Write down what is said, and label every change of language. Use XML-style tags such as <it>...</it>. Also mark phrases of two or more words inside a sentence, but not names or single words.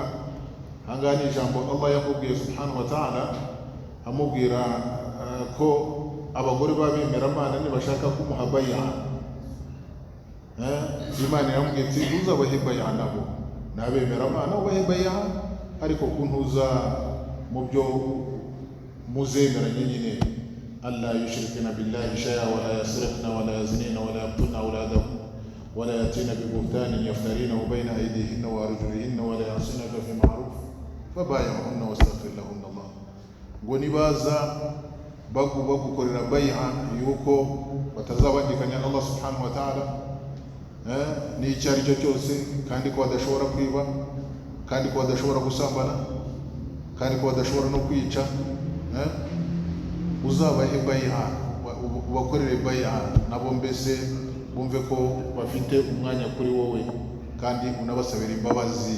<rw>Ahangaha ni ijambo Allah yakubwiye</rw> <ar>سبحانه وتعالى,</ar> <rw>amubwira ko abagore b'abemeramana nibashaka kumuha bay'a, Imana yamubwiye iti uzabahe bay'a nabo n'abemeramana ubahe bay'a, ariko kuntuza mu byo muzemeranye nyine,</rw> <ar>ألا يشركن بالله شيئا ولا يسرقن ولا يزنين ولا يقتلن أولادهم ولا يأتين ببهتان يفترينه بين أيديهن وأرجلهن ولا يعصينك في معروف فبايعهن واستغفر لهن الله.</ar> <rw>Ngo nibaza bagukorera bay'a yuko batazabandikanya Allah</rw> <ar>سبحانه وتعالى</ar> <rw>n'icyo ari cyo cyose, kandi ko badashobora kwiba, kandi ko badashobora gusambana, kandi ko badashobora no kwica, uzabahe bay'a, ubakorere bay'a nabo, mbese bumve ko bafite umwanya kuri wowe kandi unabasabira imbabazi.</rw>